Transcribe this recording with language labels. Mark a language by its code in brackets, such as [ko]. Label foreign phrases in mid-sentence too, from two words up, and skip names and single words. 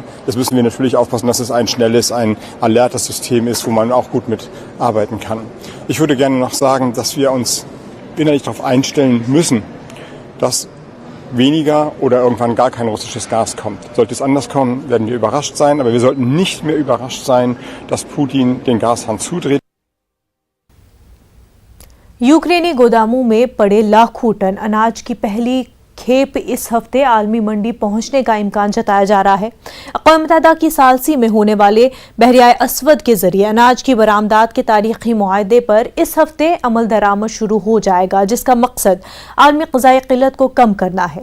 [de] Jetzt müssen wir natürlich aufpassen, dass es ein schnelles, ein alertes System ist, wo man auch gut mitarbeiten kann. Ich würde gerne noch sagen, dass wir uns innerlich darauf einstellen müssen, dass weniger oder irgendwann gar kein russisches Gas kommt. Sollte es anders kommen, werden wir überrascht sein, aber wir sollten nicht mehr überrascht sein, dass Putin den Gashahn zudreht. [ur] یوکرینی گوداموں میں پڑے لاکھوں ٹن اناج کی پہلی کھیپ اس ہفتے عالمی منڈی پہنچنے کا امکان جتایا جا رہا ہے. اقوام متحدہ کی ثالثی میں ہونے والے بحیرۂ اسود کے ذریعے اناج کی برآمدات کے تاریخی معاہدے پر اس ہفتے عمل درآمد شروع ہو جائے گا، جس کا مقصد عالمی غذائی قلت کو کم کرنا ہے.